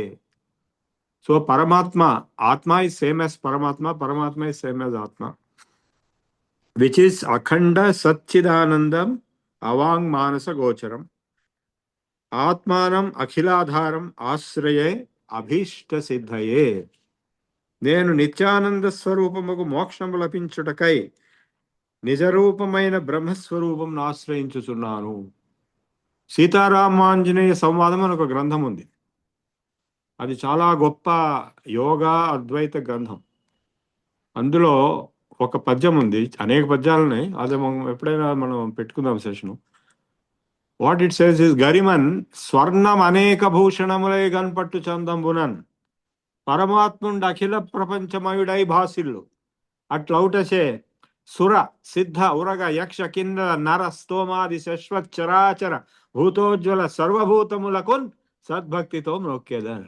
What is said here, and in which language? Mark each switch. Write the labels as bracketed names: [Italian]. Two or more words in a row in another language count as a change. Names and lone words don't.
[English] So Paramatma, Atma is same as Paramatma, Paramatma is same as Atma, which is [Sanskrit] अखण्ड सच्चिदानन्दम् अवाङ् मनस गोचरम्. आत्मानम् अखिलाधारम् आश्रये अभीष्ट सिद्धये. [Telugu] నేను నిత్యానంద స్వరూపముకు మోక్షము లభించుటకై నిజరూపమైన బ్రహ్మస్వరూపంను ఆశ్రయించుచున్నాను. సీతారామాంజనేయ సంవాదం అని ఒక గ్రంథం ఉంది. అది చాలా గొప్ప యోగా అద్వైత గ్రంథం. అందులో ఒక పద్యం ఉంది, అనేక పద్యాలున్నాయి, అది ఎప్పుడైనా మనం పెట్టుకుందాం సెషను. [English] What it says is [Telugu] గరిమన్ స్వర్ణం అనేక భూషణములై గన్పట్టు చందంబునన్ పరమాత్ముండు అఖిల ప్రపంచమయుడై భాసిల్లు అట్లౌటచే సుర సిద్ధ ఉరగ యక్ష కిన్నర నర స్తోమాది శశ్వచ్చరాచర భూతోజ్వల సర్వభూతములకున్ సద్భక్తితో మొక్కేదాన్ని.